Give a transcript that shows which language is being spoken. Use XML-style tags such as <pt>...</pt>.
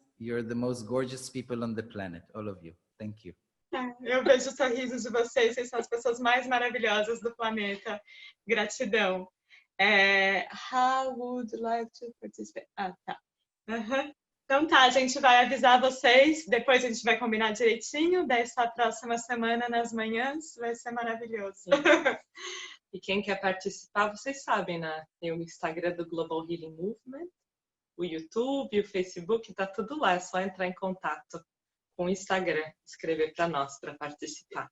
<en>You're the most gorgeous people on the planet, all of you. Thank you.</en> <pt>Eu vejo os sorrisos de vocês. Vocês são as pessoas mais maravilhosas do planeta. Gratidão.</pt> <en>How would you like to participate?</en> <pt>Tá. Então tá, a gente vai avisar vocês, depois a gente vai combinar direitinho dessa próxima semana nas manhãs, vai ser maravilhoso. E quem quer participar, vocês sabem, né? Tem o Instagram do Global Healing Movement, o YouTube, o Facebook, tá tudo lá, é só entrar em contato com o Instagram, escrever para nós, para participar.</pt>